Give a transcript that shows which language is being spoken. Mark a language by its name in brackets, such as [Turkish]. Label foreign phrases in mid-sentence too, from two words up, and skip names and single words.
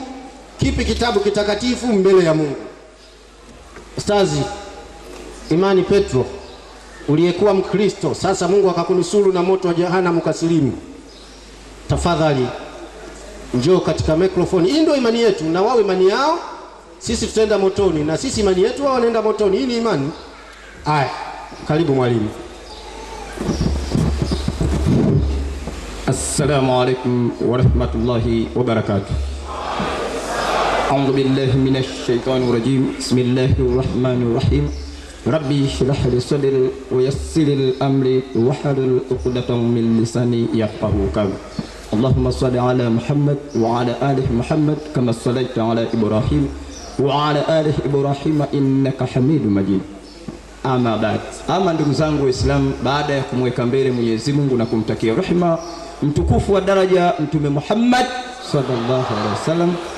[Swahili] Kipi kitabu kitakatifu mbele ya Mungu? Ustazi Imani Petro, uliyekuwa Mkristo, sasa Mungu akakunusuru na moto wa jehanamu ukasilimu. Tafadhali njoo katika mikrofoni. Hii ndio imani yetu, na wao imani yao, sisi tutaenda motoni, na sisi imani yetu wao wanaenda motoni. Hii ni imani. Haya, karibu mwalimu. [Arabic] السلام عليكم ورحمة الله وبركاته. أعوذ بالله من الشيطان الرجيم. بسم الله الرحمن الرحيم رب اشرح لي صدري ويسر لي أمري واحلل عقدة من لساني يفقهوا قولي. اللهم صل على محمد وعلى آل محمد كما صليت على إبراهيم وعلى آل إبراهيم إنك حميد مجيد. أما بعد. [Swahili] Ama ndugu zangu Waislamu, baada ya kumweka mbele Mwenyezi Mungu na kumtakia rehema mtukufu wa daraja Mtume Muhammad [Arabic] صلى الله عليه وسلم,